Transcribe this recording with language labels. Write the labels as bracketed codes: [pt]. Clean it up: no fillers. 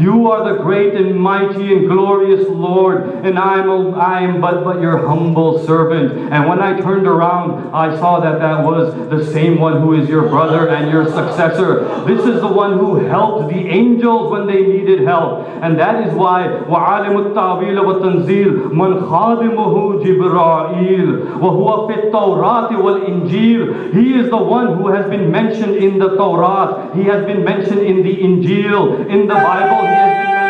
[en] You are the great and mighty and glorious Lord, and I am but your humble servant." And when I turned around, I saw that that was the same one who is your brother and your successor. This is the one who helped the angels when they needed help. And that is why [ar] وَعَالِمُ التَّعْوِيلَ وَالتَّنْزِيلِ مَنْ خَادِمُهُ جِبْرَائِيل وَهُوَ فِي التَّوْرَاةِ وَالْإِنْجِيلِ. [en] He is the one who has been mentioned in the Torah. He has been mentioned in the Injil. In the Bible, he has been